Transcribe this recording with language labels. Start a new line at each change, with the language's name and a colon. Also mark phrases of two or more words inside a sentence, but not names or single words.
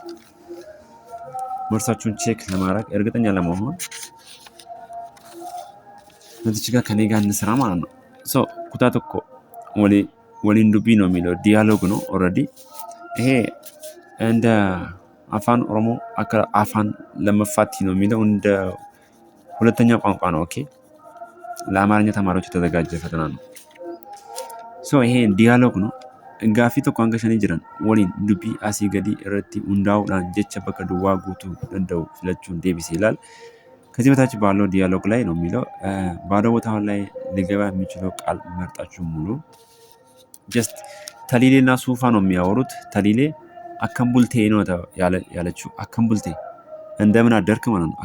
Amharic: መልሳችሁን ቼክ ለማድረግ እርግጠኛ ለመሆን እዚች ጋር ከኔ ጋር እንስራ ማለት ነው። ሶ ኩታት እኮ
Oromo: waliin dubbii
Amharic: ነው የሚለው ዲያሎግ ነው ኦልሬዲ። ይሄ እንደ
Oromo: afaan Oromoo afaan lammaffaa
Amharic: ነው የሚለው እንደ ሁለተኛ ቋንቋ ነው። ኦኬ ለአማርኛ ተማሪዎች የተዘጋጀ ፈተና ነው። ሶ ይሄ ዲያሎግ ነው።
Oromo: ጋፊ tokko shanii jiran waliin dubbii asii gadi irratti hundaa'uudhaan jecha bakka duwwaa guutuu danda'u filachuun deebisee
Amharic: ይላል። ከዚህ በታች ባለው ዲያሎግ ላይ ነው የሚለው። ባዶ ቦታው ላይ ሊገባ የሚችለው ቃል መርጣችሁ ሙሉ። ጀስት ተሊሌና ሱፋ ነው የሚያወሩት። ተሊሌ አከምቡልቴ ነው ያለችው። አከምቡልቴ እንደምን አደርክ ማለት ነው።